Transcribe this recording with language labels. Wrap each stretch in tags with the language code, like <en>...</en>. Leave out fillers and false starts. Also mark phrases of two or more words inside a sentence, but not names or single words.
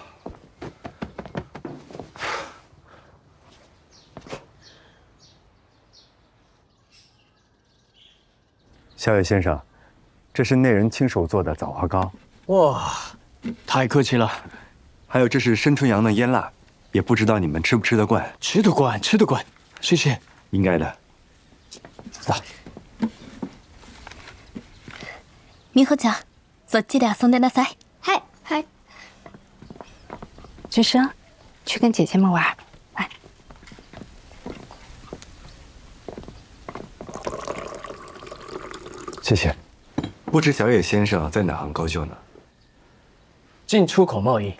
<zh>小野先生，这是内人亲手做的枣花糕。哇，太客气了。还有这是生春羊的腌腊，也不知道你们吃不吃得惯。吃得惯，吃得惯，谢谢。应该的。走。</zh> <ja>美穂ちゃん、そっちで遊んでなさい。はいはい。</ja> <zh>菊生，去跟姐姐们玩。来。谢谢。不知小野先生在哪行高就呢？进出口贸易。</zh>